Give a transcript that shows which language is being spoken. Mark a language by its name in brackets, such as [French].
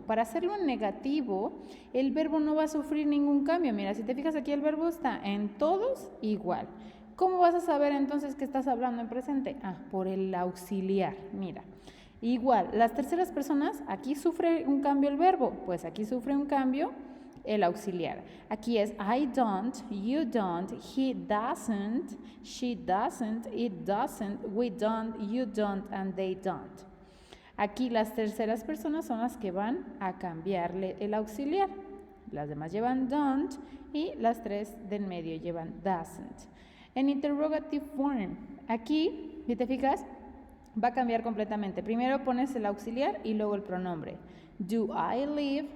[Spanish] Para hacerlo en negativo, el verbo no va a sufrir ningún cambio. Mira, si te fijas aquí, el verbo está en todos igual. ¿Cómo vas a saber entonces que estás hablando en presente? Por el auxiliar, mira. Igual, las terceras personas, aquí sufre un cambio el verbo, pues aquí sufre un cambio el auxiliar. Aquí es [English] I don't, you don't, he doesn't, she doesn't, it doesn't, we don't, you don't, and they don't. [Spanish] Aquí las terceras personas son las que van a cambiarle el auxiliar. Las demás llevan don't y las tres del medio llevan doesn't. En [English] interrogative form, [Spanish] aquí, si te fijas, va a cambiar completamente. Primero pones el auxiliar y luego el pronombre. [English] Do I live?